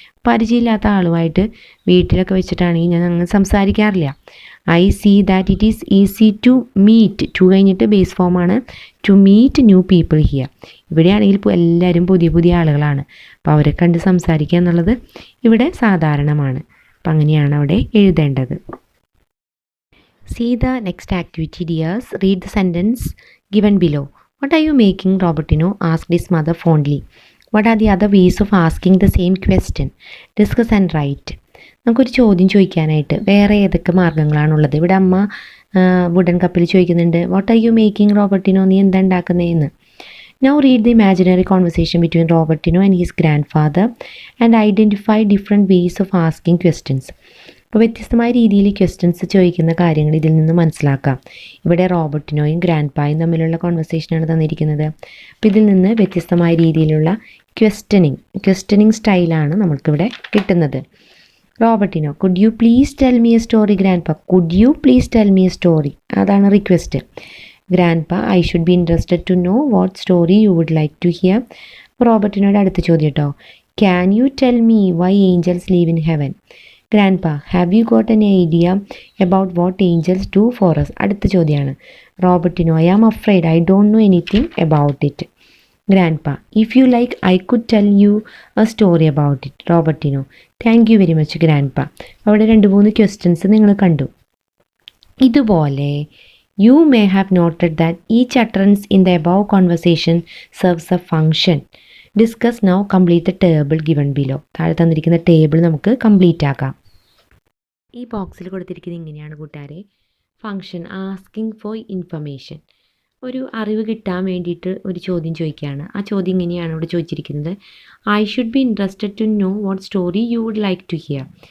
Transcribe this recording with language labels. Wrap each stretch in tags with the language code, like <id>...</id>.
<ml>പരിചയമില്ലാത്ത ആളുമായിട്ട് വീട്ടിലൊക്കെ വെച്ചിട്ടാണെങ്കിൽ ഞാൻ അങ്ങനെ സംസാരിക്കാറില്ല.</ml> <en>I see that it is easy to meet.</en> <ml>2 കഴിഞ്ഞിട്ട് ബേസ് ഫോമാണ്.</ml> <en>To meet new people here.</en> <ml>ഇവിടെയാണെങ്കിൽ എല്ലാവരും പുതിയ പുതിയ ആളുകളാണ്. അപ്പോൾ അവരെ കണ്ട് സംസാരിക്കുക എന്നുള്ളത് ഇവിടെ സാധാരണമാണ്. അപ്പം അങ്ങനെയാണ് അവിടെ എഴുതേണ്ടത്.</ml> <en>See the next activity, dears. Read the sentence given below. What are you making? Robertino asked his mother fondly. What are the other ways of asking the same question? Discuss and write.</en> <ml>നമുക്കൊരു ചോദ്യം ചോദിക്കാനായിട്ട് വേറെ ഏതൊക്കെ മാർഗ്ഗങ്ങളാണുള്ളത്? ഇവിടെ അമ്മ wooden കപ്പിൽ ചോദിക്കുന്നുണ്ട്,</ml> <en>what are you making Robertino,</en> <ml>നീ എന്താ ഉണ്ടാക്കുന്നതെന്ന്.</ml> <en>Now read the imaginary conversation between Robertino and his grandfather and identify different ways of asking questions.</en> <ml>അപ്പോൾ വ്യത്യസ്തമായ രീതിയിൽ ക്വസ്റ്റ്യൻസ് ചോദിക്കുന്ന കാര്യങ്ങൾ ഇതിൽ നിന്ന് മനസ്സിലാക്കാം. ഇവിടെ റോബർട്ടിനോയും ഗ്രാൻഡ് പായും കോൺവെർസേഷനാണ് തന്നിരിക്കുന്നത്. അപ്പോൾ ഇതിൽ നിന്ന് വ്യത്യസ്തമായ രീതിയിലുള്ള ക്വസ്റ്റ്യനിങ് സ്റ്റൈലാണ് നമ്മൾക്കിവിടെ കിട്ടുന്നത്.</ml> <en>Robertino, could you please tell me a story. Grandpa, could you please tell me a story,</en> <ml>അതാണ് റിക്വസ്റ്റ്.</ml> <en>Grandpa, I should be interested to know what story you would like to hear.</en> <ml>റോബർട്ടിനോയുടെ അടുത്ത ചോദ്യം കേട്ടോ,</ml> <en>Can you tell me why angels leave in heaven. Grandpa, have you got an idea about what angels do for us?</en> <ml>അടുത്ത ചോദ്യമാണ്.</ml> <en>Robertino, I am afraid I don't know anything about it. Grandpa, if you like, I could tell you a story about it. Robertino, thank you very much, Grandpa.</en> <ml>അവിടെ 2-3 questions നിങ്ങൾ കണ്ടു.</ml> <en>ഇതുപോലെ you may have noted that each utterance in the above conversation serves a function. Discuss now, complete the table given below.</en> <ml>താഴെ തന്നിരിക്കുന്ന table നമുക്ക് complete ആക്കാം. ഈ ബോക്സിൽ കൊടുത്തിരിക്കുന്നത് ഇങ്ങനെയാണ് കൂട്ടുകാരെ.</ml> <en>function asking for information,</en> <ml>ഒരു അറിവ് കിട്ടാൻ വേണ്ടിയിട്ട് ഒരു ചോദ്യം ചോദിക്കുകയാണ്. ആ ചോദ്യം ഇങ്ങനെയാണ് ഇവിടെ ചോദിച്ചിരിക്കുന്നത്,</ml> <en>I should be interested to know what story you would like to hear.</en>